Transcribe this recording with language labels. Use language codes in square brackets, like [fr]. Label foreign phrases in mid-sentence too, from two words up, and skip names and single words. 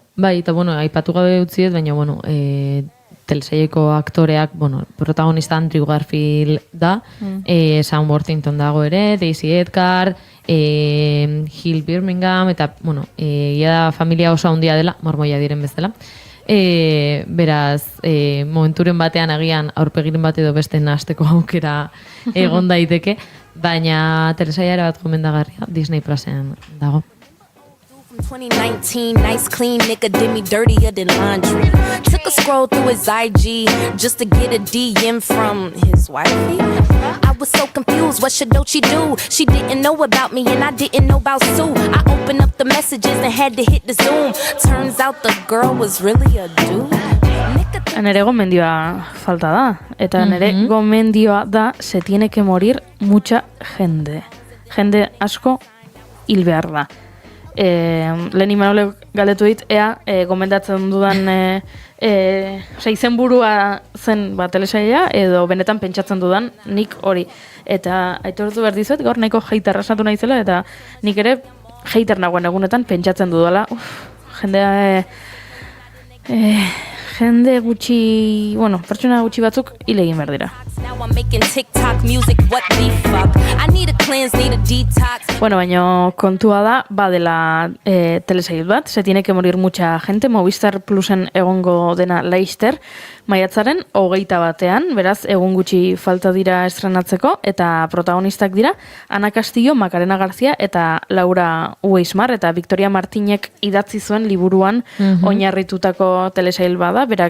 [eu] Bai, eta aipatu gabe utziet, baina telesaileko aktoreak, protagonista Andrew Garfield da, Sam Worthington dago ere, Daisy Edgar, Hill Birmingham, eta, da familia oso handia dela, mormoia diren bezala. Beraz, momenturen batean agian aurpegiren bat edo beste nahasteko aukera egon daiteke, baina telesaila bat gomendagarria Disney Plusen dago. 2019, [en] nice clean nigga did me dirtier than laundry. Took a scroll through his IG just to get a DM from his wifey. I was so confused, what should she do? She didn't know about me and I didn't know about Sue. I opened up the messages and had to hit the zoom. Turns out the girl was really a dude. [eu] Nere gomendioa falta da. Eta nere gomendioa da, se tiene que morir mucha gente. Jende asko hil behar da. Lehen Imanolek galdetu dit, gomendatzen dudan izenburua zen telesaila, edo benetan pentsatzen dudan nik hori. Eta aitortu behar dizuet, gaur nahiko hater esnatu naizela, eta nik ere hater nagoen egunetan pentsatzen dudala. Jende gutxi, pertsona gutxi batzuk hil egin behar dira. Baina kontua da, badela telesail bat, se tiene que morir mucha gente, Movistar Plusen egongo dena Laster, maiatzaren 21, beraz, egun gutxi falta dira estrenatzeko, eta protagonistak dira, Ana Castillo, Macarena García, eta Laura Ueismar, eta Victoria Martinek idatzi zuen liburuan oinarritutako telesail bada,